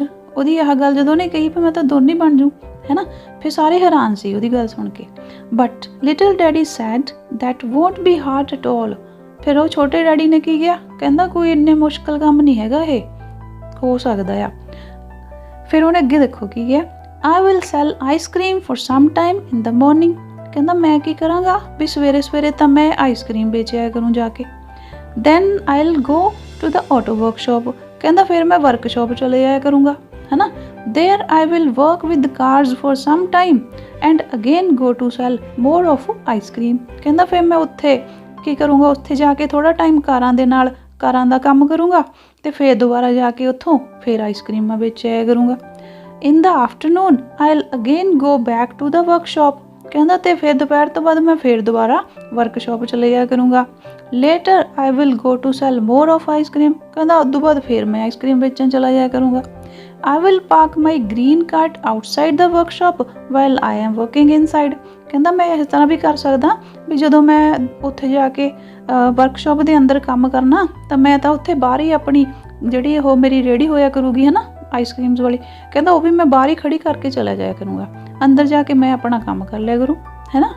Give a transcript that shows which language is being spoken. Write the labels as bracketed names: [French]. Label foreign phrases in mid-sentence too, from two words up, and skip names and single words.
[Punjabi] ਉਹਦੀ ਇਹ ਗੱਲ ਜਦੋਂ ਉਹਨੇ ਕਹੀ ਵੀ ਮੈਂ ਤਾਂ ਦੋਨੇ ਬਣ ਜੂ, ਹੈ ਨਾ, ਫਿਰ ਸਾਰੇ ਹੈਰਾਨ ਸੀ ਉਹਦੀ ਗੱਲ ਸੁਣ ਕੇ। [English] but little daddy said that won't be hard at all. [Punjabi] ਫਿਰ ਉਹ ਛੋਟੇ ਡੈਡੀ ਨੇ ਕੀ ਕਿਹਾ, ਕਹਿੰਦਾ ਕੋਈ ਇੰਨੇ ਮੁਸ਼ਕਿਲ ਕੰਮ ਨਹੀਂ ਹੈਗਾ, ਇਹ ਹੋ ਸਕਦਾ ਆ। ਫਿਰ ਉਹਨੇ ਅੱਗੇ ਦੇਖੋ ਕੀ ਕਿਹਾ, [English] I will sell ice cream for some time in the morning। [Punjabi] ਕਹਿੰਦਾ ਮੈਂ ਕੀ ਕਰਾਂਗਾ ਵੀ ਸਵੇਰੇ ਸਵੇਰੇ ਤਾਂ ਮੈਂ ਆਈਸਕ੍ਰੀਮ ਵੇਚਿਆ ਕਰੂੰ ਜਾ ਕੇ। [English] Then I'll go to the auto workshop। [Punjabi] ਕਹਿੰਦਾ ਫਿਰ ਮੈਂ ਵਰਕਸ਼ਾਪ ਚਲੇ ਜਾਇਆ ਕਰੂੰਗਾ, ਹੈ ਨਾ। [English] There I will work with cars for some time and again go to sell more of ice cream। [Punjabi] ਕਹਿੰਦਾ ਫਿਰ ਮੈਂ ਉੱਥੇ ਕੀ ਕਰੂੰਗਾ, ਉੱਥੇ ਜਾ ਕੇ ਥੋੜ੍ਹਾ ਟਾਈਮ ਕਾਰਾਂ ਦੇ ਨਾਲ ਕਾਰਾਂ ਦਾ ਕੰਮ ਕਰੂੰਗਾ ਤੇ ਫਿਰ ਦੁਬਾਰਾ ਜਾ ਕੇ ਉੱਥੋਂ ਫਿਰ ਆਈਸਕ੍ਰੀਮਾਂ ਵੇਚਿਆ ਕਰੂੰਗਾ। [English] In the afternoon I'll again go back to the workshop। [Punjabi] ਕਹਿੰਦਾ ਤੇ ਫਿਰ ਦੁਪਹਿਰ ਤੋਂ ਬਾਅਦ ਮੈਂ ਫਿਰ ਦੁਬਾਰਾ ਵਰਕਸ਼ਾਪ ਚਲੇ ਜਾਇਆ ਕਰੂੰਗਾ। [English] Later I will go to sell more of ice cream। [Punjabi] ਕਹਿੰਦਾ ਉਦੋਂ ਬਾਅਦ ਫਿਰ ਮੈਂ ਆਈਸਕ੍ਰੀਮ ਵੇਚਣ ਚਲਾ ਜਾਇਆ ਕਰੂੰਗਾ। [English] I will park my green cart outside the workshop while I am working inside। [Punjabi] ਕਹਿੰਦਾ ਮੈਂ ਇਸ ਤਰ੍ਹਾਂ ਵੀ ਕਰ ਸਕਦਾ ਵੀ ਜਦੋਂ ਮੈਂ ਉੱਥੇ ਜਾ ਕੇ ਵਰਕਸ਼ਾਪ ਦੇ ਅੰਦਰ ਕੰਮ ਕਰਨਾ ਤਾਂ ਮੈਂ ਤਾਂ ਉੱਥੇ ਬਾਹਰ ਹੀ ਆਪਣੀ ਜਿਹੜੀ ਉਹ ਮੇਰੀ ਰੇਹੜੀ ਹੋਇਆ ਕਰੂਗੀ ਹੈ ਨਾ ਆਈਸਕ੍ਰੀਮਸ ਵਾਲੀ, ਕਹਿੰਦਾ ਉਹ ਵੀ ਮੈਂ ਬਾਹਰ ਹੀ ਖੜੀ ਕਰਕੇ ਚਲਾ ਜਾਇਆ ਕਰੂੰਗਾ, ਅੰਦਰ ਜਾ ਕੇ ਮੈਂ ਆਪਣਾ ਕੰਮ ਕਰ ਲਿਆ ਕरूँ, ਹੈ ਨਾ।